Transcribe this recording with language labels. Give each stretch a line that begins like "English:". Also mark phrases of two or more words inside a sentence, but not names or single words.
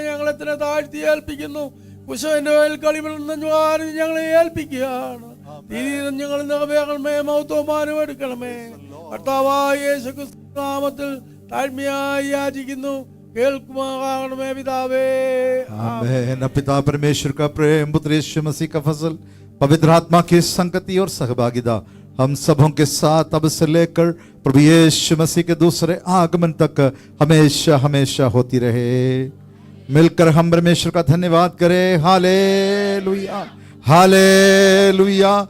Malayalam: ഞങ്ങളെ തന്നെ താഴ്ത്തി ഏൽപ്പിക്കുന്നു. കുശവന്റെ കളിമണ്ണുവാനും ഞങ്ങളെ ഏൽപ്പിക്കുകയാണ്. ഞങ്ങൾ നിറവേറണമേ, മഹത്വമാനം എടുക്കണമേ. കർത്താവായ യേശുക്രിസ്തു നാമത്തിൽ താഴ്മയായി യാചിക്കുന്നു, കേൾക്കുമാറാകണമേ പിതാവേ.
Hindi: आमीन। पिता परमेश्वर का प्रेम, पुत्र यीशु मसीह का फजल, पवित्र आत्मा की संगति और सहभागिता हम सबों के साथ अब से लेकर प्रभु यीशु मसीह के दूसरे आगमन तक हमेशा हमेशा होती रहे। मिलकर हम परमेश्वर का धन्यवाद करें। हालेलुया, हालेलुया, हालेलुया।